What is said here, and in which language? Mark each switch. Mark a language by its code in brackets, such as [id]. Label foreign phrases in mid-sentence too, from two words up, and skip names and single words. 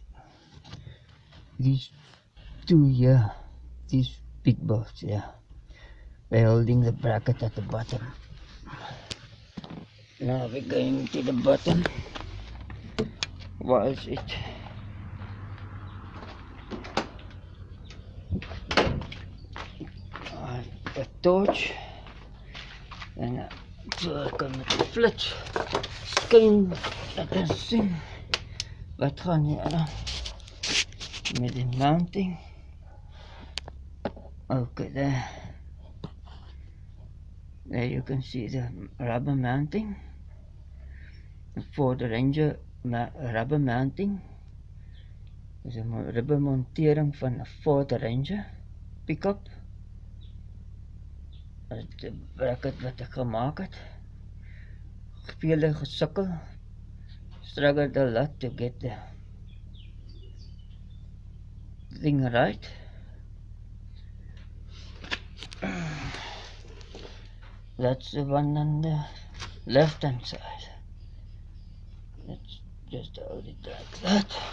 [en] These two here, these big bolts here, they're holding the bracket at the bottom. Now we're going to the bottom. What is it? A torch [af] en so ek kan met die flits skyn dat ek sien wat gaan hier aan met die mounting. [en] Okay, there you can see the rubber mounting for the Ranger rubber mounting. [af] Dis 'n rubber montering van 'n Ford Ranger pick-up. Die bracket wat ek gemaak het, vele gesukkel, [en] struggled a lot to get the thing right. That's the one on the left hand side. Let's just hold it like that.